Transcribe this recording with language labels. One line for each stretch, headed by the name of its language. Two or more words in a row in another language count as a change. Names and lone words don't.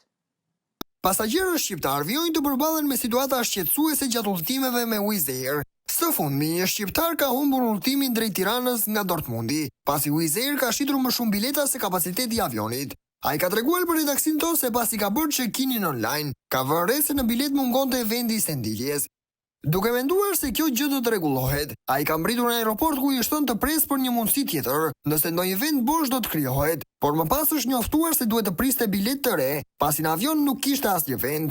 Albanian: Pasagjerët shqiptar vijojnë të përballen me situata shqetësuese gjatë udhëtimeve me Wizz Air. Së fundmi, një shqiptar ka humbur udhëtimin drejt Tiranës nga Dortmundi, pasi Wizz Air ka shitur më shumë bileta se kapaciteti i avionit. Ai ka treguar për redaksin tonë se pasi ka bërë
English: check-in online,
Albanian: ka vënë re se në bilet mungonte vendi i sendiljes. Duke menduar se kjo gjë do të rregullohet, ai ka mbritur në aeroport ku i shton të presë për një mundësi tjetër, nëse ndonjë vend bosh do të krijohet, por më pas është njoftuar se duhet të priste bilet të re, pasi në avion nuk kishte asnjë vend.